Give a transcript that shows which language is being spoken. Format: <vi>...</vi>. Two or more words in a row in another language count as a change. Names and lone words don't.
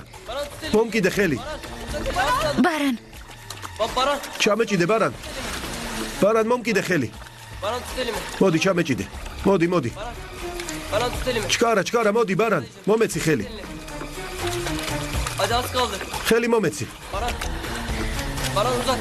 <tr>Baran tut elimi.</tr> <ka>მომკიდე ხელი. ბარან, Baran. ჩამეჭიდე ბარან. ბარან, მომკიდე ხელი.</ka> <tr>Baran tut elimi.</tr> <ka>მოდი, ჩამეჭიდე. მოდი, მოდი.</ka> <tr>Baran tut elimi.</tr> <ka>ჩქარა, ჩქარა, მოდი ბარან. მომეცი ხელი.</ka> <tr>Hadi az kaldı.</tr> <ka>ხელი მომეცი.</ka> <tr>Baran. Baran uzat.</tr>